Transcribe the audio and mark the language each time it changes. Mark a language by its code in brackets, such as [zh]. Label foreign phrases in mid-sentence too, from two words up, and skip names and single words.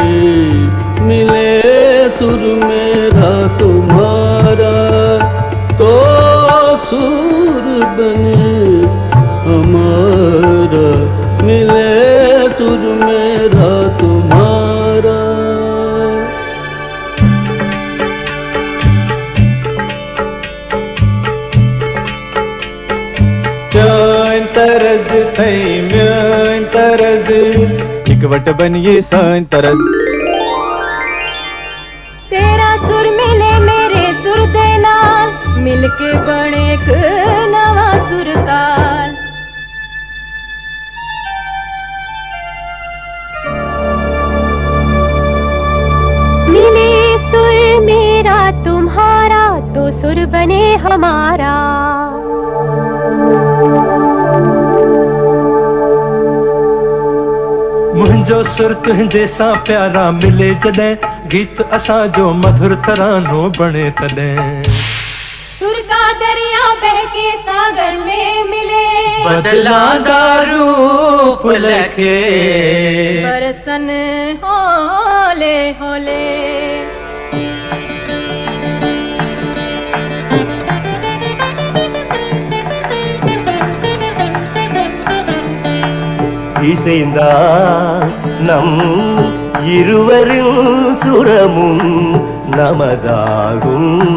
[hi] मिले सुर मेरा तुम्हारा तो सुर बने हमारा। मिले सुर मेरा तुम्हारा। [ks] चैन तरज थई म्यान तरज इकवट बनिए सान तरज। [pa] तेरा सुर मिले मेरे सुर दे नाल मिलके बने एक नवा सुर ताल। [hi] मिले सुर मेरा तुम्हारा तो सुर बने हमारा। [sd] मुंहिंजो सुर तुंहिंजे सां प्यारा मिले जॾहिं गीत असां जो मधुर तरानो बणे तॾहिं। [hi] सुर का दरिया बह के सागर में मिले, [pa] बदलांदा रूप लखे बरसन होले होले। [ta] இசைந்தா நம் இருவரின் சுரமும் நமதாகும்.